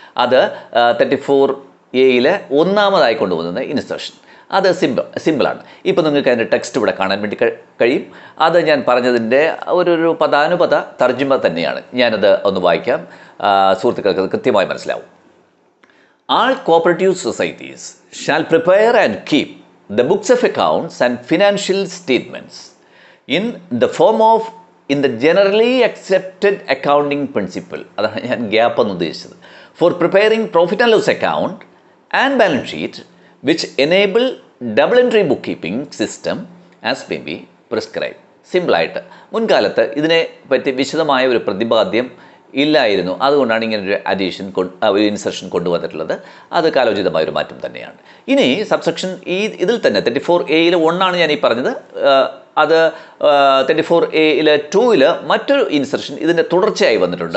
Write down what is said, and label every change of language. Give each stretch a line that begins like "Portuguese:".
Malayalam: അത് 34A ഒന്നാമതായി കൊണ്ടുവന്ന ഇൻസെർഷൻ. അത് സിമ്പിളാണ്. ഇപ്പോൾ നിങ്ങൾക്ക് അതിൻ്റെ ടെക്സ്റ്റ് ഇവിടെ കാണാൻ വേണ്ടി കഴിയും. അത് ഞാൻ പറഞ്ഞതിൻ്റെ ഒരു പദാനുപത തർജ്ജിമ തന്നെയാണ്. ഞാനത് ഒന്ന് വായിക്കാം, സുഹൃത്തുക്കൾക്ക് അത് കൃത്യമായി മനസ്സിലാവും.
English: All cooperative societies shall prepare and keep the books of accounts and financial statements in the generally accepted accounting principle.
Malayalam: അതാണ് ഞാൻ ഗ്യാപ്പ് എന്ന് ഉദ്ദേശിച്ചത്.
English: For preparing profit and loss account and balance sheet which enable double entry bookkeeping system as may be prescribed.
Malayalam: സിമ്പിളായിട്ട് മുൻകാലത്ത് ഇതിനെ പറ്റി വിശദമായ ഒരു പ്രതിപാദ്യം ഇല്ലായിരുന്നു. അതുകൊണ്ടാണ് ഇങ്ങനൊരു ഒരു ഇൻസെർഷൻ കൊണ്ടുവന്നിട്ടുള്ളത്. അത് കാലോചിതമായൊരു മാറ്റം തന്നെയാണ്. ഇനി സബ്സെക്ഷൻ ഇതിൽ തന്നെ 34A 1 ഞാൻ ഈ പറഞ്ഞത്. അത് 34A 2 മറ്റൊരു ഇൻസെർഷൻ ഇതിൻ്റെ തുടർച്ചയായി വന്നിട്ടുണ്ട്.